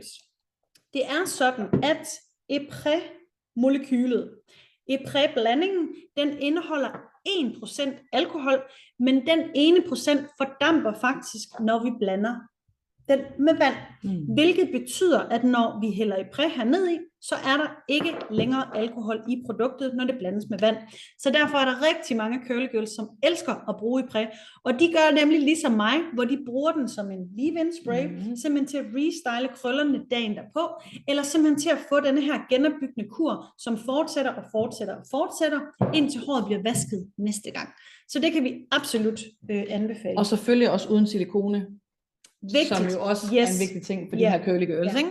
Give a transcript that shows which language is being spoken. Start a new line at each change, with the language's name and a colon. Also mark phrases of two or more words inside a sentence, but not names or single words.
Danish: Det er sådan, at Epres-molekylet, Epres-blandingen, den indeholder 1% alkohol, men den ene procent fordamper faktisk, når vi blander den med vand, hvilket betyder, at når vi hælder Epres herned i, så er der ikke længere alkohol i produktet, når det blandes med vand. Så derfor er der rigtig mange
English: curly girls,
Danish: som elsker at bruge Epres, og de gør nemlig ligesom mig, hvor de bruger den som en
English: leave-in spray,
Danish: simpelthen til at restyle krøllerne dagen derpå, eller simpelthen til at få denne her genopbyggende kur, som fortsætter og fortsætter og fortsætter, indtil håret bliver vasket næste gang. Så det kan vi absolut anbefale. Og selvfølgelig også uden silikone. Vigtigt. Som jo også er en vigtig ting for de her
English: curly girls,
Danish: ikke?